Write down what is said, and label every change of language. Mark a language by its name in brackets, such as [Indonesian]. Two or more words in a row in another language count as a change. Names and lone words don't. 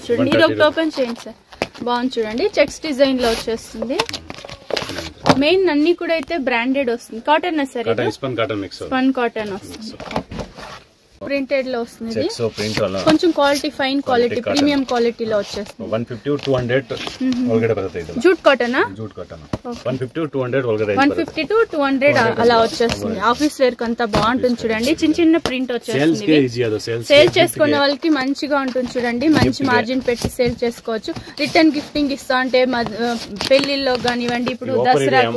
[Telugu] చూడండి, ఇది ఒకటి ఓపెన్ చేయండి సార్. బాగుంది చూడండి, [English] checks design [Telugu] లో వచ్చేస్తుంది. మెయిన్ అన్ని కూడా అయితే బ్రాండెడ్ వస్తుంది. కాటన్ సార్, [English] spun cotton mix, spun cotton [Telugu] వస్తుంది. ప్రింటెడ్ లో వస్తుంది. కొంచెం [English] quality fine quality premium [Telugu] క్వాలిటీలో వచ్చేస్తుంది. [Kannada] 150 200 ಒಳಗಡೆ ಬರುತ್ತೆ. ಇದು [English] jute cottona? jute cotton. 150 200 ಒಳಗಡೆ [Telugu] 150 to 200 అలా వచ్చేస్తుంది. [English] office wear [Telugu] కి అంతా బాగుంటుంది. చూడండి, చిన్న చిన్న ప్రింట్ వచ్చేస్తుంది. సేల్ చేసుకునే వాళ్ళకి మంచిగా ఉంటుంది. చూడండి, మంచి మార్జిన్ పెట్టి సేల్ చేసుకోవచ్చు. [English] return gifting [Telugu] ఇస్తా అంటే పెళ్లిల్లో కానివ్వండి, ఇప్పుడు దసరాకు